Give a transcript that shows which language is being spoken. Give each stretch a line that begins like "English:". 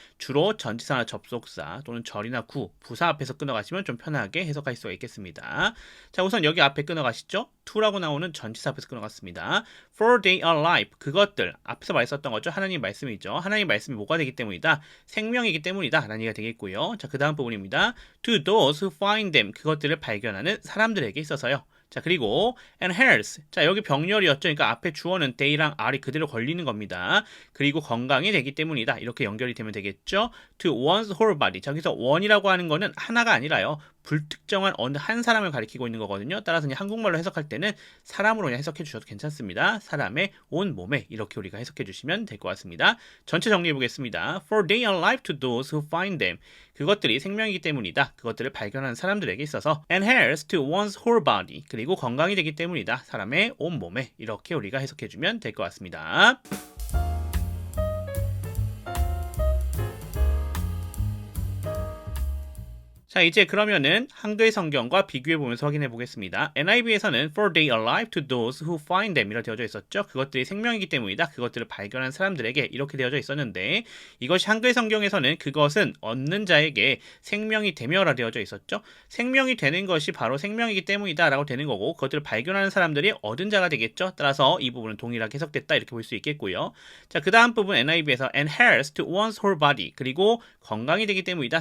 Korean: 주로 전치사나 접속사 또는 절이나 구, 부사 앞에서 끊어가시면 좀 편하게 해석할 수가 있겠습니다. 자, 우선 여기 앞에 끊어가시죠. to라고 나오는 전치사 앞에서 끊어갔습니다.
English: For they are life,
Korean: 그것들 앞에서 말했었던 거죠. 하나님 말씀이죠. 하나님 말씀이 뭐가 되기 때문이다? 생명이기 때문이다 라는 얘기가 되겠고요. 자, 그 다음 부분입니다.
English: To those who find them,
Korean: 그것들을 발견하는 사람들에게 있어서요. 자, 그리고
English: and health.
Korean: 자, 여기 병렬이었죠. 그러니까 앞에 주어는 they랑 are이 그대로 걸리는 겁니다. 그리고 건강이 되기 때문이다. 이렇게 연결이 되면 되겠죠.
English: To one's whole body.
Korean: 자, 여기서 one이라고 하는 거는 하나가 아니라요. 불특정한 어느 한 사람을 가리키고 있는 거거든요. 따라서 그냥 한국말로 해석할 때는 사람으로 그냥 해석해 주셔도 괜찮습니다. 사람의 온 몸에 이렇게 우리가 해석해 주시면 될 것 같습니다. 전체 정리해 보겠습니다.
English: For they are life to those who find them.
Korean: 그것들이 생명이기 때문이다. 그것들을 발견하는 사람들에게 있어서
English: and health to one's whole body.
Korean: 그리고 건강이 되기 때문이다. 사람의 온 몸에 이렇게 우리가 해석해 주면 될 것 같습니다. 자, 이제 그러면은 한글 성경과 비교해 보면서 확인해 보겠습니다.
English: NIV에서는 For they are alive to those who find them
Korean: 이렇게 되어져 있었죠. 그것들이 생명이기 때문이다. 그것들을 발견한 사람들에게 이렇게 되어져 있었는데 이것이 한글 성경에서는 그것은 얻는 자에게 생명이 되며라 되어져 있었죠. 생명이 되는 것이 바로 생명이기 때문이다 라고 되는 거고 그것들을 발견하는 사람들이 얻은 자가 되겠죠. 따라서 이 부분은 동일하게 해석됐다 이렇게 볼 수 있겠고요. 자, 그 다음 부분 NIV에서
English: and health to one's whole body
Korean: 그리고 건강이 되기 때문이다.